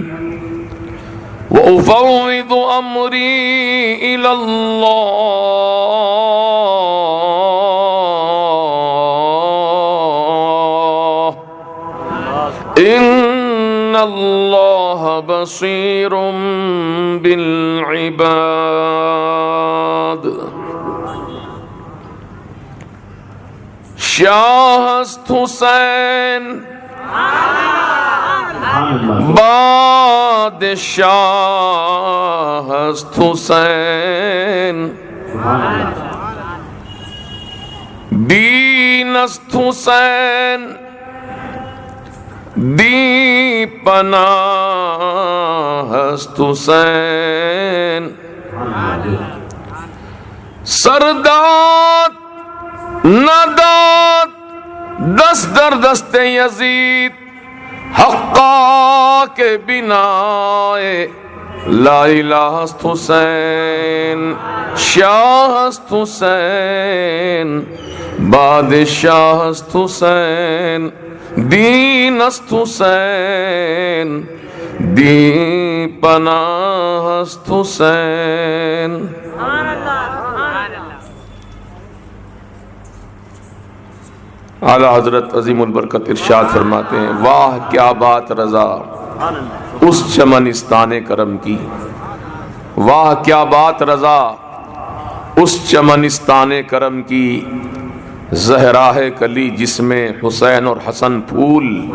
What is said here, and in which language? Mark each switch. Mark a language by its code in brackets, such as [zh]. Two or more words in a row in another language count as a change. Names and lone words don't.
[ar] وأفوض أمري إلى الله إن الله بصير بالعباد. [fa] شاہ است حسین بادشاہ است حسین دین است حسین دی پناہ است حسین سرداد نداد دست در دست یزید حقا کے بنا [ar] لا الہ [fa] است حسین شاہ است حسین بادشاہ است حسین دین است حسین دی پناہ است حسین. [ur] اعلیٰ حضرت عظیم البرکت ارشاد فرماتے ہیں واہ کیا بات رضا اس چمنستان کرم کی. واہ کیا بات رضا اس چمنستان کرم کی زہراہ کلی جس میں حسین اور حسن پھول.